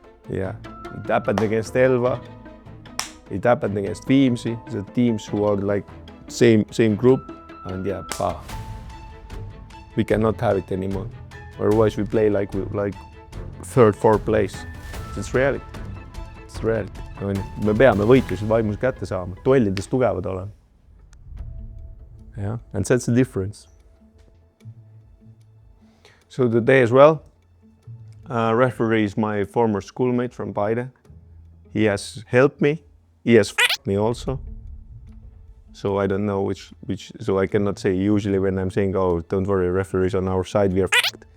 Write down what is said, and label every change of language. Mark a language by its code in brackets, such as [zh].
[en] It happened against Elva, it happened against Viimsi, the teams who are like same group, and yeah, we cannot have it anymore. Otherwise we play like third, fourth place. It's reality. It's reality. [et] Me peame võitlusid vaimus kätte saama, duellides tugevad olema. [en] Yeah, and that's the difference. So today as well, referee is my former schoolmate from Paide. He has helped me. He has f***ed me also. So I don't know which, so I cannot say usually when I'm saying, oh, don't worry, referees on our side, we are f***ed.